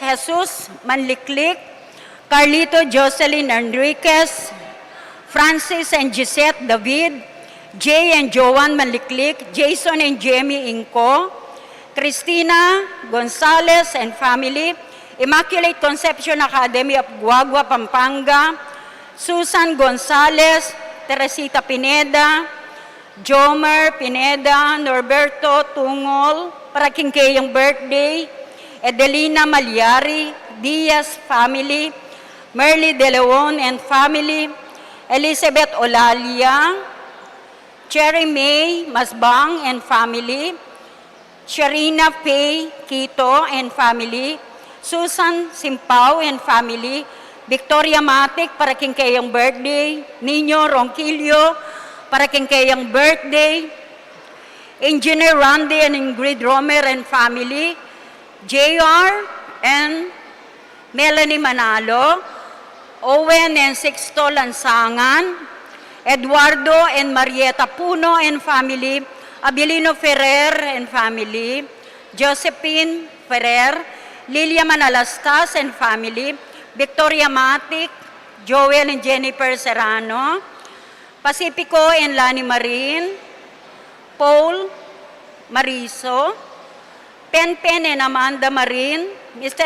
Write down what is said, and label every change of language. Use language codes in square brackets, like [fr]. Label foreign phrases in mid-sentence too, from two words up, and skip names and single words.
[en] Jesus Manliklik, Carlito Jocelyn Enriquez, Francis and Gisette David, Jay and Joan Manliklik, Jason and Jamie Inco, Cristina Gonzalez and family, Immaculate Conception Academy of Guagua, Pampanga, Susan Gonzalez, Teresita Pineda, Jomer Pineda, Norberto Tungol, Parakinkeyang birthday, Edelina Malyari, Diaz family, Merly De Leon and family, Elizabeth Olalia, Cherry May Masbang and family, Sharina Faye Quito and family, Susan Simpao and family, Victoria Matic, Parakinkeyang birthday, Nino Ronquillo, Parakinkeyang birthday, Engineer Randy and Ingrid Romer and family, JR and Melanie Manalo, Owen and Sixto Lansangan, Eduardo and Marieta Puno and family, Abilino Ferrer and family, Josephine Ferrer, Lilia Manalastas and family, Victoria Matic, Joel and Jennifer Serrano, Pacifico and Lani Marin, Paul Mariso, Pen and Amanda Marin, Mr.